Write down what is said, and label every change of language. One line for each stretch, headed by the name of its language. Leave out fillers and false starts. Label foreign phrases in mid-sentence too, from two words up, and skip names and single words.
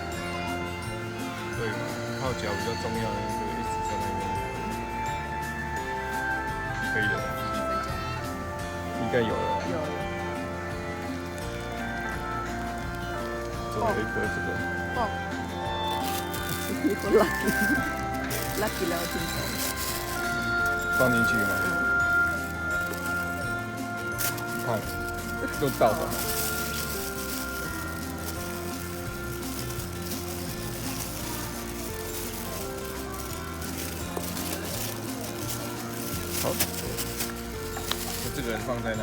Chinese: 对，泡脚比较重要，就一直在那边。可以的，应该有了。有。这个可以喝这个。
Thai: บอก มีคนรักกินรักกินแล้วทิ้งเขา
Chinese: 放进去吗？看，都倒的。好，就这个人放在那里。